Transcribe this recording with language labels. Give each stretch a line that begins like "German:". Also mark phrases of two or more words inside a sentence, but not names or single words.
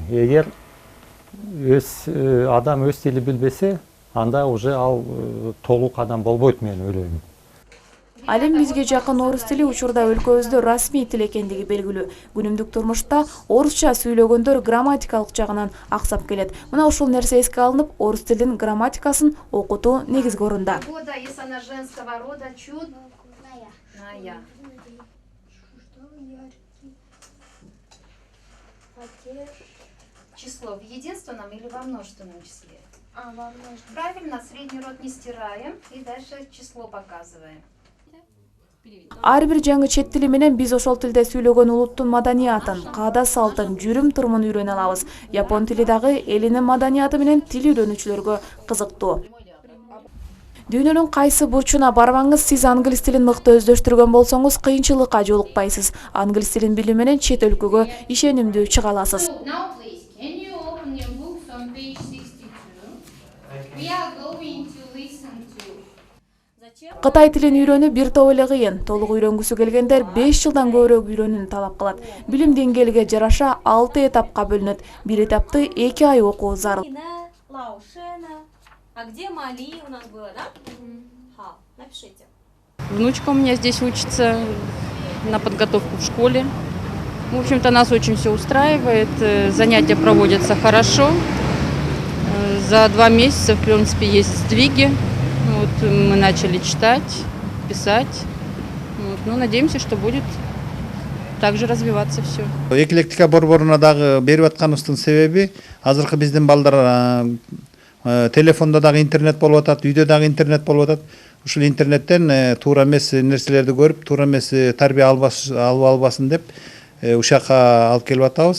Kyrgyz: Эгер адам өз тили билбесе, анда уже ал толук адам болбойт, мен ойлойм. Ал эми бизге жакын орус тили учурда өлкөбүздө расмий тил экендиги белгилүү. Күнүмдүк турмушта орусча сүйлөгөндөр грамматикалык жагынан аксап келет. Мына ушул нерсе эске алынып, орус тилинин грамматикасын окутуу негизги орунда.
Russian: Число в единственном или во множественном числе? Во множественном. Правильно, средний род не стираем и дальше число показываем.
Kyrgyz: Ар бир жаңы чет тили менен биз ошол тилде сүйлөгөн улуттун маданиятын, каада салтын, жүрүм-турумун үйрөнө алабыз. Япон тили дагы элинин маданияты менен тил үйрөнүүчүлөргө кызыктуу. Дүйнөнүн кайсы бурчуна барбаңыз, сиз англис тилин мыкты өздөштүргөн болсоңуз, кыйынчылыкка жолукпайсыз. Англис тилин билүү менен чет өлкөгө ишенимдүү чыга аласыз. Кытай тилин үйрөнүү бир топ эле кыйын. Толук үйрөнгүсү келгендер 5 жылдан көбүрөөк үйрөнүүнү талап кылат. Билим деңгээлиге жараша 6 этапка бөлүнөт. Бир этапты 2 ай окуу зарыл.
Russian: А где Мали у нас было, да? Напишите. Внучка у меня здесь учится на подготовку в школе. В общем-то, нас очень все устраивает. Занятия проводятся хорошо. За 2 месяца, в принципе, есть сдвиги. Вот, мы начали читать, писать. Вот, ну, надеемся, что будет также развиваться все.
Kyrgyz: Эклектика борборуна дагы берип атканыбыздын себеби азыркы биздин балдар телефондо дагы интернет болуп атат, үйдө дагы интернет болуп атат. Ушул интернеттен туура эмес нерселерди көрүп, туура эмес тарбия албасын деп ушакка алып келип атабыз.